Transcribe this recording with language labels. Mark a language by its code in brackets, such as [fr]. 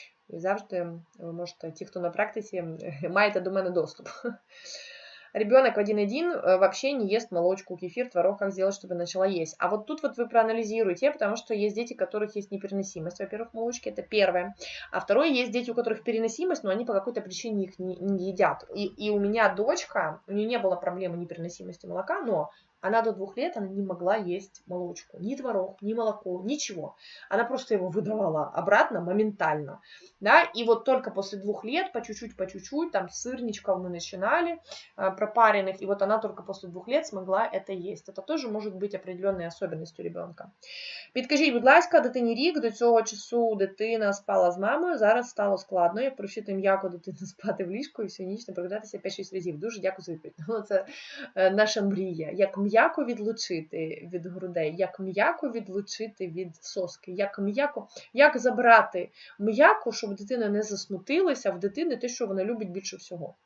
[uk] І завжди ви можете, ті, хто на практиці, маєте до мене доступ. [ru] Ребенок 1,1 вообще не ест молочку, кефир, творог, как сделать, чтобы начала есть. А вот тут вы проанализируете, потому что есть дети, у которых есть непереносимость, во-первых, молочки, это первое. А второе, есть дети, у которых переносимость, но они по какой-то причине их не едят. И у меня дочка, у нее не было проблемы непереносимости молока, но Она до 2 лет она не могла есть молочку, ни творог, ни молоко, ничего. Она просто его выдавала обратно моментально. Да? И вот только после 2 лет, по чуть-чуть, там сырничков мы начинали, пропаренных, и вот она только после 2 лет смогла это есть. Это тоже может быть определенной особенностью ребенка. [uk] Підкажіть, будь ласка, дитині рік, до цього часу дитина спала з мамою, зараз стало складно, як привчити м'яко дитину спати в ліжку і всю ніч не прокидатися 5-6 разів. Дуже дякую за відповідь. Ну, це наша мрія. Як м'яко відлучити від грудей, як м'яко відлучити від соски, як забрати м'яко, щоб дитина не засмутилася в дитини те, що вона любить більше всього.